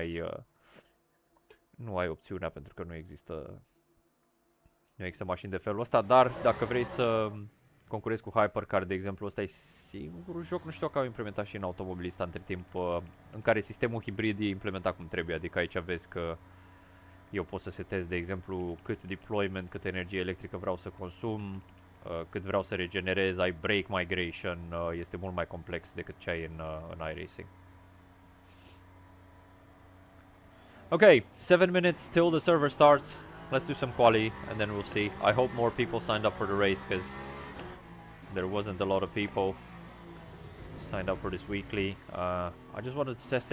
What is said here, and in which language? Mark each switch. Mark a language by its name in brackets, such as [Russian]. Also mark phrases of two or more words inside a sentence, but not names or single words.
[Romanian] nu ai opțiunea pentru că nu există mașini de felul ăsta, dar dacă vrei să concurezi cu Hypercar, de exemplu, ăsta e singurul joc, nu știu dacă au implementat și în automobilista între timp, în care sistemul hibrid e implementat cum trebuie, adică aici vezi că eu pot să setez, de exemplu, cât deployment, cât energie electrică vreau să consum, cât vreau să regenerez, ai [English] brake migration, [Romanian] este mult mai complex decât ce ai în iRacing. [English] Okay, 7 minutes till the server starts. Let's do some quali and then we'll see. I hope more people signed up for the race because there wasn't a lot of people signed up for this weekly. I just wanted to test it.